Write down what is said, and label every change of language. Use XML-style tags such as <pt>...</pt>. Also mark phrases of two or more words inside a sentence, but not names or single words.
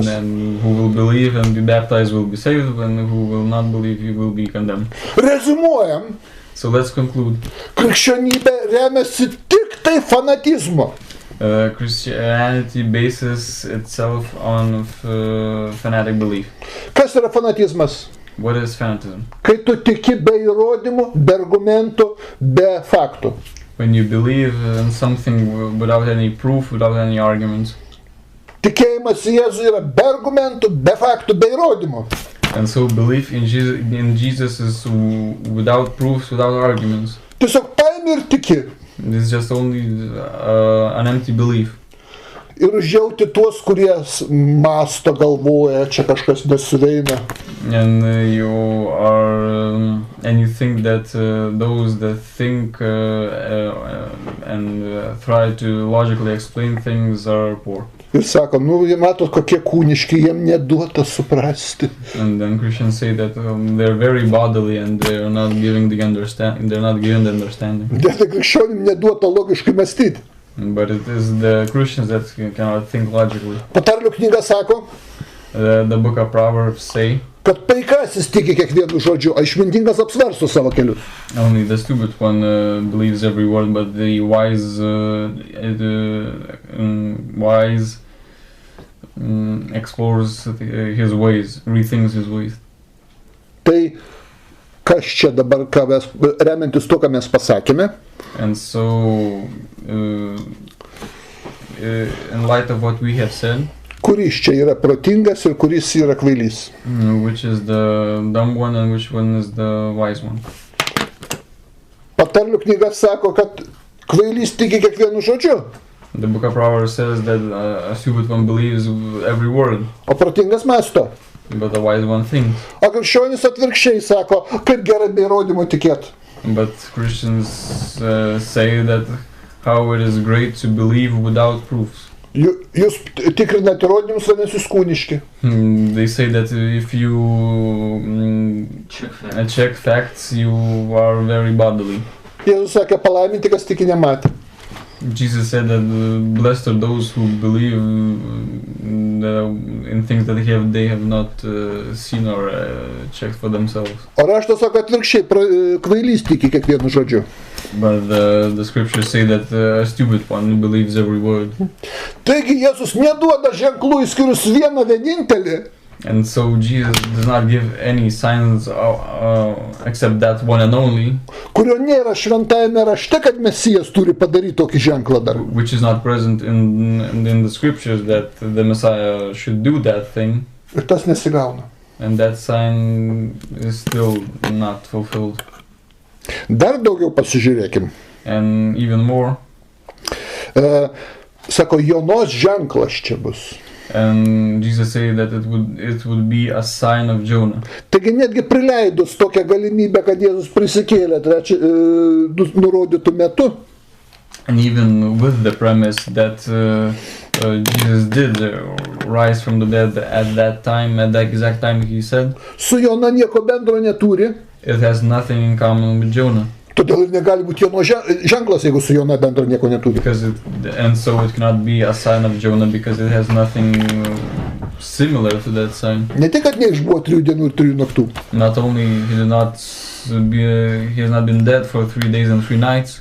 <en>And then who will believe and be baptized will be saved, and who will not believe he will be condemned.</en> <lt>Rezumuojam.</lt> <en>So let's conclude.</en> <lt>Krikščionybė remiasi tik tai fanatizmo.</lt> <en>Christianity bases itself on fanatic belief.</en> <lt>Kas yra fanatizmas?</lt> <en>What is fanatism?</en> <lt>Kai tu tiki be įrodymų, be argumentų, be faktų.</lt> <en>When you believe in something without any proof, without any arguments.</en> <lt>Tikėjimas į Jėzų yra be argumentų, be faktų, be įrodymų.</lt> <en>And so belief in Jesus is without proofs, without arguments.</en> <lt>Tiesiog paimi ir tiki.</lt> <en>It's just only an empty belief.</en> <lt>Ir užjauti tuos, kurie masto, galvoja, čia kažkas nesuveina.</lt> <en>And you think that those that think and try to logically explain things are poor.</en> <lt>Ir sako, jie mato, kokie kūniški, jiem neduota suprasti.</lt> <en>And then Christians say that they're very bodily and they're not giving the understanding. They're not given the understanding.</en> <lt>Bet krikščionim neduota logiškai mąstyti.</lt> <en>But it is the Christians that cannot think logically.</en> <lt>Patarlių knyga sako,</lt> <en>The Book of Proverbs say,</en> <lt>kad paikasis tiki kiekvienu žodžiu, o išmintingas apsvarsto savo kelius.</lt> <en>only the stupid one believes every word, but the wise explores his ways, rethinks his ways.</en> <lt>Tai kas čia dabar, remiantis to, ką mes pasakėme,</lt> <en>And so, in light of what we have said,</en> <lt>kuris čia yra protingas ir kuris yra kvailys.</lt> <en>which is the dumb one and which one is the wise one?</en> <lt>Patarlių knyga sako, kad kvailys tiki kiekvienu žodžiu,</lt> <en>The Book of Proverbs says that a stupid one believes every word,</en> <lt>o protingas mąsto.</lt> <en>but the wise one thinks.</en> <lt>O krikščionis atvirkščiai sako, kaip gerai be įrodymų tikėti.</lt> <en>But Christians say that how it is great to believe without proofs.</en> <lt>Jūs tikrinat įrodymus, vadinasi, kūniški.</lt> <en>They say that if you check facts, you are very bodily.</en> <lt>Jėzus sakė, palaiminti, kas tiki nematė.</lt> <en>Jesus said that blessed are those who believe in things that they have not seen or checked for themselves.</en> <lt>O raštas sako atvirkščiai, kvailys tiki kiekvienu žodžiu.</lt> <en>But the scriptures say that a stupid one believes every word.</en> <lt>Taigi Jėzus neduoda ženklų išskyrus vieną vienintelį.</lt> <en>And so Jesus does not give any signs except that one and only,</en> <lt>Kurio nėra šventajame rašte, kad Mesijas turi padaryti tokį ženklą dar.</lt> <en>which is not present in the scriptures, that the Messiah should do that thing,</en> <lt>Ir tas nesigauna.</lt> <en>and that sign is still not fulfilled.</en> <lt>Dar daugiau pasižiūrėkim.</lt> <en>And even more,</en> <lt>Sako, Jonos ženklas čia bus.</lt> <en>and Jesus said that it would be a sign of Jonah.</en> <lt>Taigi netgi prileidus tokią galimybę, kad Jėzus prisikėlė nurodytų metu,</lt> <en>And even with the premise that Jesus did rise from the dead at that time, at the exact time he said,</en> <lt>su Jona nieko bendro neturi,</lt> <en>it has nothing in common with Jonah.</en> <lt>todėl ir negali būti Jono ženklas, jeigu su Jona bendro nieko neturi.</lt> <en>And so it cannot be a sign of Jonah because it has nothing similar to that sign.</en> <lt>Ne tik, kad neišbuvo 3 dienų ir 3 naktų.</lt> <en>Not only he has not been dead for 3 days and 3 nights,</en>